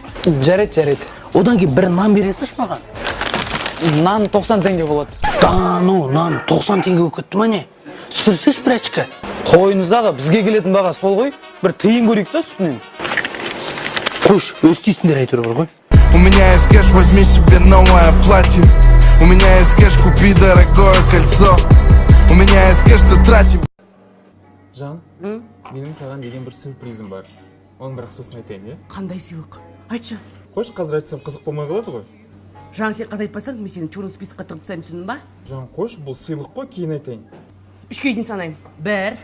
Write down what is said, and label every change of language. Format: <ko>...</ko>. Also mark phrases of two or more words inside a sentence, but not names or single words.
<kk>Жарайды. Одан кейін бір нан бересіз маған. Нан 90 теңге болады. Нан 90 теңге кетті ма не? Сүрсеш бір очко. Қойыңыз аға, бізге келетін баға сол ғой. Бір тиын көрейік та үстінен. Қойш, өз тиісіндер әйтеуір бар ғой.</kk> <ru>У меня есть кэш, возьми себе новое платье. У меня есть кэш, купи дорогое кольцо. У меня есть кэш, ты трати.</ru> <kk>Жан, менің саған деген бір сюрпризім бар. Оның бірақ сосын айтайын, е? Қандай сыйлық? Айтшы. Қош, қазір айтсам қызық болмай қалады ғой. Жан, сен қазір айтпасаң, мен сені</kk> <ru>черный списокқа</ru> <kk>тығып тастаймын, түсіндің ба? Жан, қош, бұл сыйлық қой, кейін айтайын. 3-ке дейін санаймын. 1.</kk>